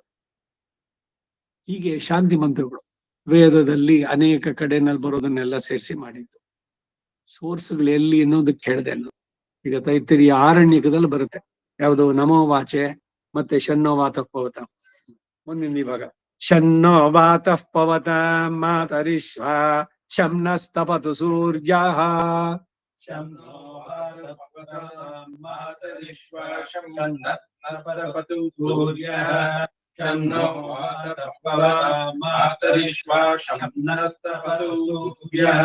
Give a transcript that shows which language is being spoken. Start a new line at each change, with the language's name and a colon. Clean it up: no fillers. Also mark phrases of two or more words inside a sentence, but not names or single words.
Kannada: ಹೀಗೆ ಶಾಂತಿ ಮಂತ್ರಗಳು ವೇದದಲ್ಲಿ ಅನೇಕ ಕಡೆನಲ್ಲಿ ಬರೋದನ್ನೆಲ್ಲ ಸೇರಿಸಿ ಮಾಡಿದ್ದು. ಸೋರ್ಸ್ಗಳು ಎಲ್ಲಿ ಅನ್ನೋದಕ್ಕೆ ಹೇಳಿದೆ ನಾನು. ಈಗ ತೈತ್ತಿರಿಯ ಆರಣ್ಯಕದಲ್ಲಿ ಬರುತ್ತೆ ಯಾವುದು
Sanskrit: ನಮೋ ವಾಚೆ
Kannada: ಮತ್ತೆ
Sanskrit: ಶನ್ನೋ ವಾತಃ ಪವತ.
Kannada: ಮುಂದಿನ ವಿಭಾಗ
Sanskrit: ಶನ್ನೋ ವಾತಃ ಪವತ ಮಾತರಿಶ್ವ ಶಮ್ನಸ್ತಪತು ಸೂರ್ಯಃ ಶನ್ನೋ ಮಾತರಿಶ್ವಾಶಂ ನಪರಪತು ಸೂರ್ಯಃ ಶನ್ನೋ ಮಾತರಿಶ್ವಾಶಂ ನಸ್ತಪತು ಸೂರ್ಯಃ